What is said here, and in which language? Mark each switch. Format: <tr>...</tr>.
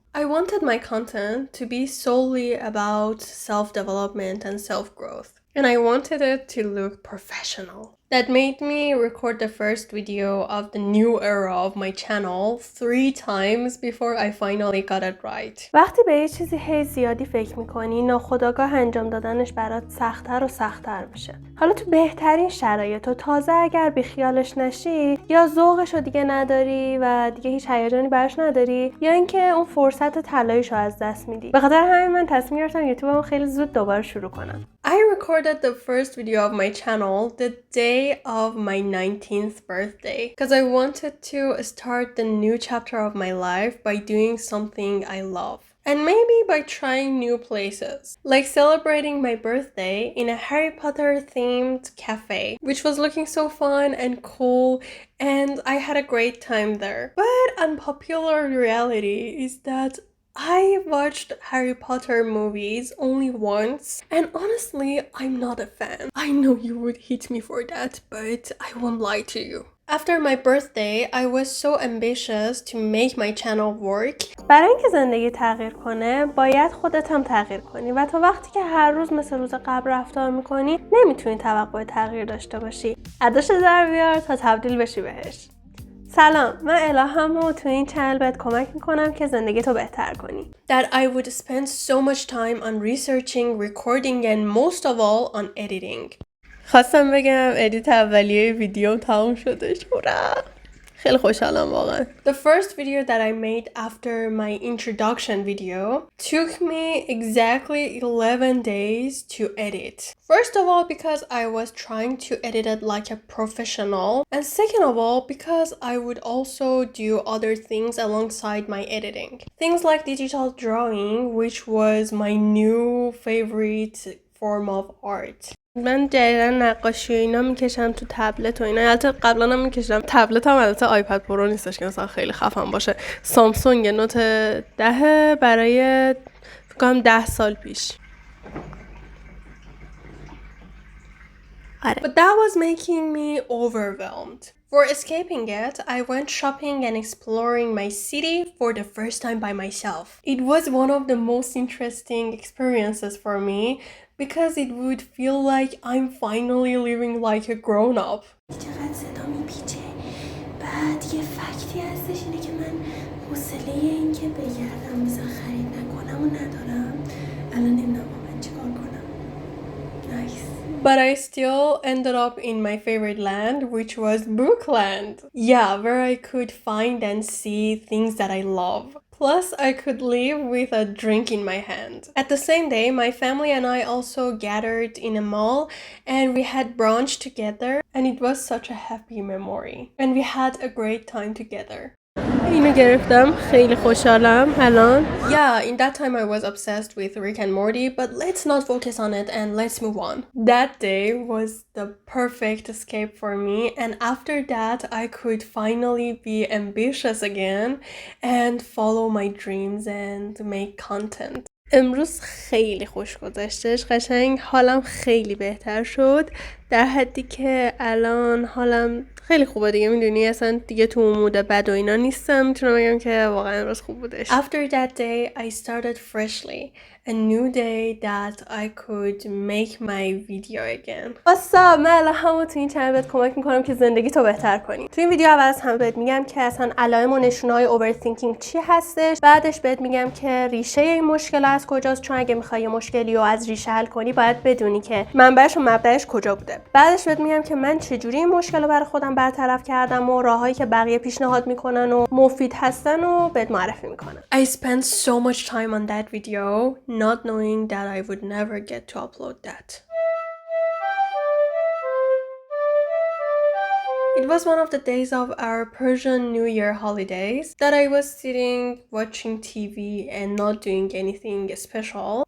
<en>I wanted my content to be solely about self-development and self-growth, and I wanted it to look professional. That made me record the first video of the new era of my channel 3 times before I finally got it right.</en> <fa>وقتی به یه چیزی هی زیادی فکر میکنی، ناخودآگاه انجام دادنش برات سخت‌تر و سخت‌تر میشه. حالا تو بهترین شرایط و تازه اگر بیخیالش نشی، یا ذوقش رو دیگه نداری و دیگه هیچ هیجانی براش نداری، یا اینکه اون فرصت طلاییشو از دست میدی. به خاطر همین من تصمیم گرفتم یوتیوبمو خیلی زود دوباره شروع کنم.</fa> <en>I recorded the first video of my channel the day of my 19th birthday because I wanted to start the new chapter of my life by doing something I love. And maybe by trying new places, like celebrating my birthday in a Harry Potter themed cafe, which was looking so fun and cool, and I had a great time there. But unpopular reality is that I watched Harry Potter movies only once, and honestly, I'm not a fan. I know you would hate me for that, but I won't lie to you. After my birthday, I was so ambitious to make my channel work.</en> <fa>برای اینکه زندگی تغییر کنه، باید خودت هم تغییر کنی و تا وقتی که هر روز مثل روز قبل رفتار میکنی، نمیتونی توقع تغییر داشته باشی. اداشو در بیار تا تبدیل بشی بهش. سلام، من الهام و تو این چنل بهت کمک میکنم که زندگی تو بهتر کنی.</fa> <en>That I would spend so much time on researching, recording, and most of all on editing.</en> <fa>خواستم بگم ادیت اولیه ویدیو تموم شده. شورا خیلی خوشحالم واقعا.</fa> <en>The first video that I made after my introduction video took me exactly 11 days to edit. First of all, because I was trying to edit it like a professional, and second of all, because I would also do other things alongside my editing. Things like digital drawing, which was my new favorite form of art.</en> <fa>من دقیقا نقاشی اینا میکشم تو تبلت و اینا. البته قبلا هم میکشم تبلت هم. البته آیپد پرو نیستش که مثلا خیلی خفن باشه. سامسونگ نوت 10 برای فکر کنم 10 سال پیش.</fa> <en>But that was making me overwhelmed. For escaping it, I went shopping and exploring my city for the first time by myself. It was one of the most interesting experiences for me because it would feel like I'm finally living like a grown-up.</en> <fa>چقدر صدا میپیچه. بعد یه فکتی هستش اینه که من حوصله این که بگردم مثلا خرید نکنم و ندارم. الان نمیدونم واقعا چیکار کنم.</fa> <en>Nice. But I still ended up in my favorite land, which was Bookland. Yeah, where I could find and see things that I love. Plus, I could leave with a drink in my hand. At the same day, my family and I also gathered in a mall and we had brunch together, and it was such a happy memory. And we had a great time together.</en> <fa>اینو گرفتم خیلی خوشحالم الان.</fa> <en>Yeah, in that time I was obsessed with Rick and Morty, but let's not focus on it and let's move on. That day was the perfect escape for me, and after that I could finally be ambitious again and follow my dreams and make content.</en> <fa>امروز خیلی خوش گذشتش. قشنگ حالم خیلی بهتر شد در حدی که الان حالم خیلی خوبه دیگه. میدونی اصلا دیگه تو مود بد و اینا نیستم. میتونم بگم که واقعا امروز خوب بودش.</fa> <en>After that day I started freshly. A new day that I could make my video again.</en> <fa>واسا من الان همون تو این چنل بهت کمک میکنم که زندگی تو بهتر کنی. تو این ویدیو اول از همه بهت میگم که اصلا علائم و نشونه‌های اوورثینکینگ چی هستش. بعدش بهت میگم که ریشه این مشکل از کجاست، چون اگه میخوای مشکلی رو از ریشه حل کنی باید بدونی که منبعش و مبدأش کجا بوده. بعدش بهت میگم که من چجوری این مشکل رو برای خودم برطرف کردم و راههایی که بقیه پیشنهاد میکنن و مفید هستن و بهت معرفی میکنم.</fa> <en>I spent so much time on that video not knowing that I would never get to upload that. It was one of the days of our Persian New Year holidays that I was sitting watching TV and not doing anything special.</en>